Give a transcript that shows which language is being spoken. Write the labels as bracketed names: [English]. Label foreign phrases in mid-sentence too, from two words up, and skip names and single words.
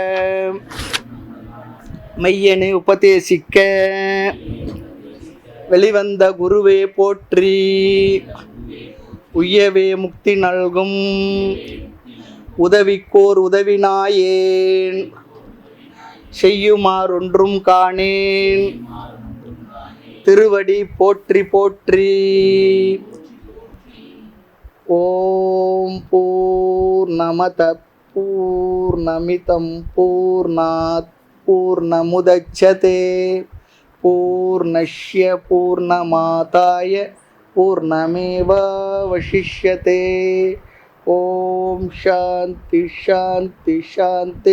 [Tamil] மெய்யனை உபதேசிக்க வெளிவந்த குருவே போற்றி, உய்யவே முக்தி நல்கும் உதவிக்கோர் உதவினாயேன், செய்யுமாறொன்றும் காணேன், திருவடி போற்றி போற்றி. [Sanskrit] ओम् पूर्णमद पूर्णमिदम् पूर्णात् पूर्णमुदच्यते पूर्णस्य पूर्णमादाय पूर्णमेवावशिष्यते. ओम् शान्ति शान्ति शान्ति.